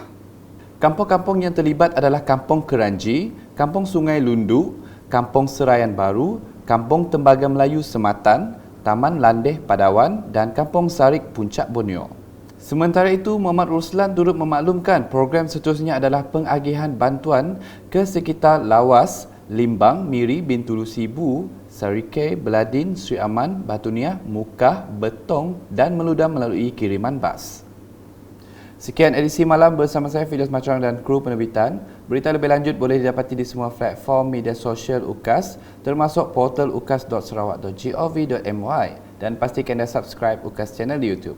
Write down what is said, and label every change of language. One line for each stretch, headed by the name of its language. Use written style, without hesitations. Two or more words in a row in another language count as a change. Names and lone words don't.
Malay: Kampung-kampung yang terlibat adalah Kampung Keranji, Kampung Sungai Lundu, Kampung Serayan Baru, Kampung Tembaga Melayu Sematan, Taman Landeh Padawan dan Kampung Sarik Puncak Borneo. Sementara itu, Muhammad Ruslan turut memaklumkan program seterusnya adalah pengagihan bantuan ke sekitar Lawas, Limbang, Miri, Bintulu Sibu, Sarike, Beladin, Sri Aman, Batuniah, Mukah, Betong dan Meludam melalui kiriman bas. Sekian edisi malam bersama saya Fidas Macrang dan kru penerbitan. Berita lebih lanjut boleh didapati di semua platform media sosial UKAS termasuk portal ukas.sarawak.gov.my dan pastikan anda subscribe UKAS channel di YouTube.